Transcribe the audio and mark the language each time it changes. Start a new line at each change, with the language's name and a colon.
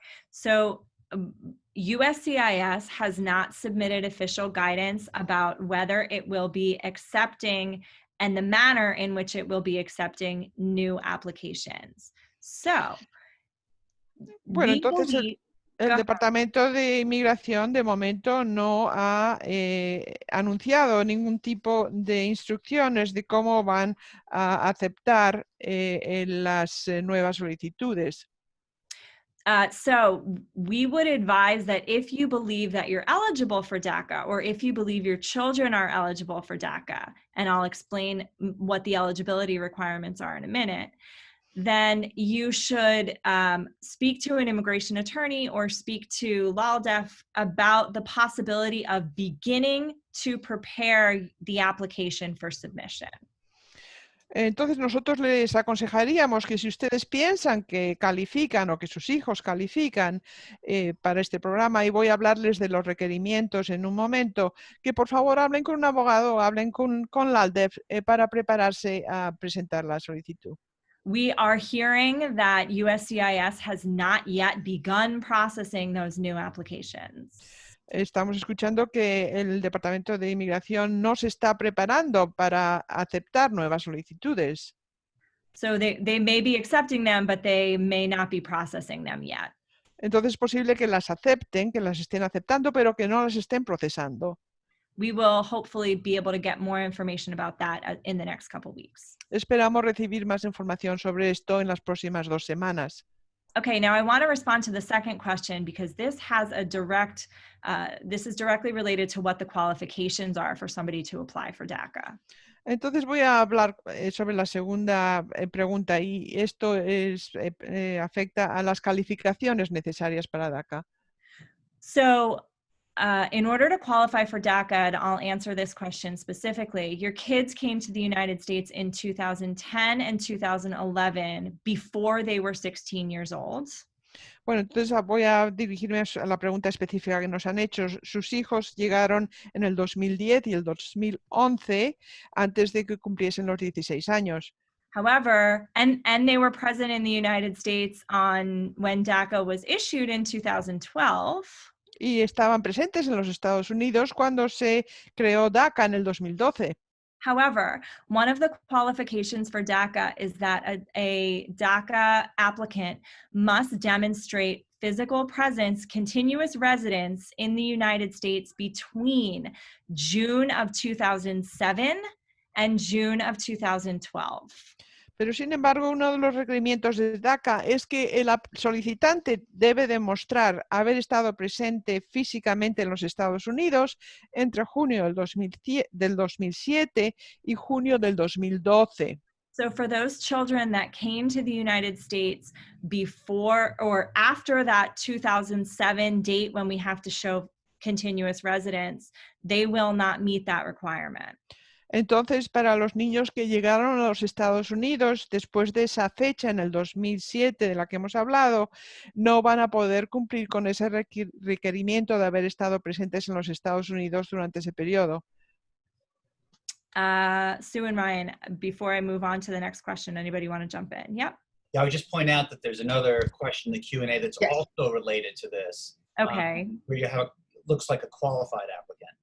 English: So, USCIS has not submitted official guidance about whether it will be accepting and the manner in which it will be accepting new applications. So,
Spanish: bueno, entonces el Departamento de Inmigración de momento no ha anunciado ningún tipo de instrucciones de cómo van a aceptar las nuevas solicitudes.
English: So we would advise that if you believe that you're eligible for DACA, or if you believe your children are eligible for DACA, and I'll explain what the eligibility requirements are in a minute, then you should speak to an immigration attorney or speak to LALDEF about the possibility of beginning to prepare the application for submission.
Spanish: Entonces nosotros les aconsejaríamos que si ustedes piensan que califican o que sus hijos califican para este programa, y voy a hablarles de los requerimientos en un momento, que por favor hablen con un abogado o hablen con LALDEF para prepararse a presentar la solicitud.
English: We are hearing that USCIS has not yet begun processing those new applications.
Spanish: Estamos escuchando que el Departamento de Inmigración no se está preparando para aceptar nuevas solicitudes.
English: So they may be accepting them, but they may not be processing them yet.
Spanish: Entonces es posible que las acepten, que las estén aceptando, pero que no las estén procesando.
English: We will hopefully be able to get more information about that in the next couple weeks.
Spanish: Esperamos recibir más información sobre esto en las próximas 2 semanas.
English: Okay, now I want to respond to the second question because this has a this is directly related to what the qualifications are for somebody to apply for DACA.
Spanish: Entonces voy a hablar sobre la segunda pregunta, y esto afecta a las calificaciones necesarias para DACA.
English: So, in order to qualify for DACA, and I'll answer this question specifically, your kids came to the United States in 2010 and 2011 before they were 16 years old.
Spanish: Bueno, entonces voy a dirigirme a la pregunta específica que nos han hecho. Sus hijos llegaron en el 2010 y el 2011 antes de que cumpliesen los 16 años.
English: However, and they were present in the United States when DACA was issued in 2012.
Spanish: Y estaban presentes en los Estados Unidos cuando se creó DACA en el 2012.
English: However, one of the qualifications for DACA is that a DACA applicant must demonstrate physical presence, continuous residence in the United States between June of 2007 and June of 2012.
Spanish: Pero, sin embargo, uno de los requerimientos de DACA es que el solicitante debe demostrar haber estado presente físicamente en los Estados Unidos entre junio del 2007 y junio del 2012.
English: So for those children that came to the United States before or after that 2007 date when we have to show continuous residence, they will not meet that requirement.
Spanish: Entonces, para los niños que llegaron a los Estados Unidos después de esa fecha, en el 2007, de la que hemos hablado, no van a poder cumplir con ese requerimiento de haber estado presentes en los Estados Unidos durante ese periodo.
English: Sue and Ryan, before I move on to the next question, anybody want to jump in? Yep. Yeah, I would just point out that there's another question in the Q&A that's Yes. also related to this. Okay. Where you have, looks like a qualified applicant.